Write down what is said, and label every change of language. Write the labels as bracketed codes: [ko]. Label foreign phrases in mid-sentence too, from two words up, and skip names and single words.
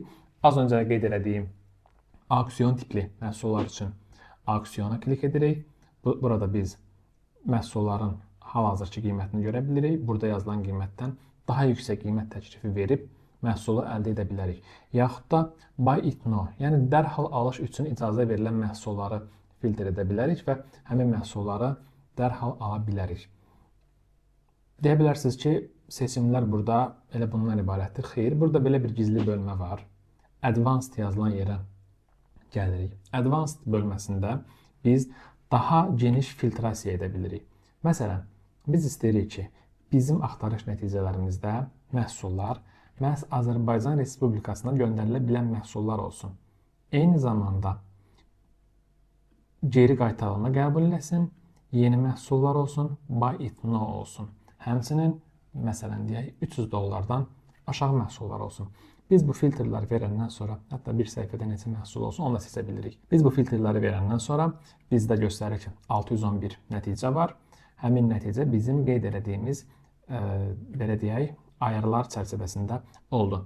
[az] Az öncə qeyd etdiyim auksiyon tipli məhsullar üçün auksiyona klik edirik. Burada biz məhsulların hal-hazırki qiymətini görə bilirik. Burada yazılan qiymətdən daha yüksək qiymət təklifi verib məhsulu əldə edə bilərik. Yaxud da [en] buy it now, [az] yəni dərhal alış üçün icazə verilən məhsulları filtr edə bilərik və həmin məhsulları dərhal ala bilərik. Deyə bilərsiniz ki, seçimlər burada elə bundan ibarətdir. Xeyr, burada belə bir gizli bölmə var. Advanced yazılan yerə gəlirik. Advanced bölməsində biz daha geniş filtrasiya edə bilirik. Məsələn, biz istəyirik ki, bizim axtarış nəticələrimizdə məhsullar məhz Azərbaycan Respublikasına göndərilə bilən məhsullar olsun. Eyni zamanda geri qaytarılma qəbul eləsin, yeni məhsullar olsun, [en] buy it now [az] olsun. Həmçinin, məsələn, deyək, $300 aşağı məhsullar olsun. Biz bu filtrləri verəndən sonra, hətta bir səhifədə neçə məhsul olsun, onu da seçə bilirik. Biz bu filtrləri verəndən sonra bizdə göstərir ki, 611 nəticə var. Həmin nəticə bizim qeyd etdiyimiz, belə deyək, ayarlar çərçivəsində oldu.